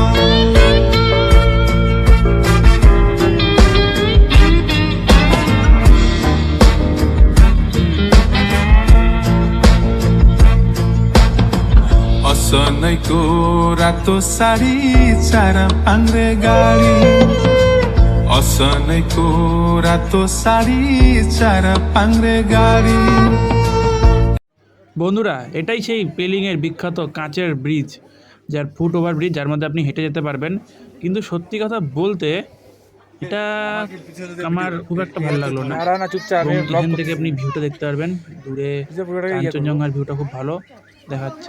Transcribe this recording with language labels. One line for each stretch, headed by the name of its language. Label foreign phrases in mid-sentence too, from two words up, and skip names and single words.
Nepali: असनैको रातो साडी चार पाङ्रे गाडी असनैको रातो साडी चार पाङ्रे गाडी।
Bangla: বন্ধুরা, এটাই সেই পেলিংয়ের বিখ্যাত কাঁচের ব্রিজ, যার ফুট ওভার ব্রিজ, যার মধ্যে আপনি হেঁটে যেতে পারবেন। কিন্তু সত্যি কথা বলতে এটা আমার খুব একটা ভালো লাগলো না। এবং এখান থেকে আপনি ভিউটা দেখতে পারবেন, দূরে কাঞ্চনজঙ্ঘার ভিউটা খুব ভালো দেখাচ্ছে।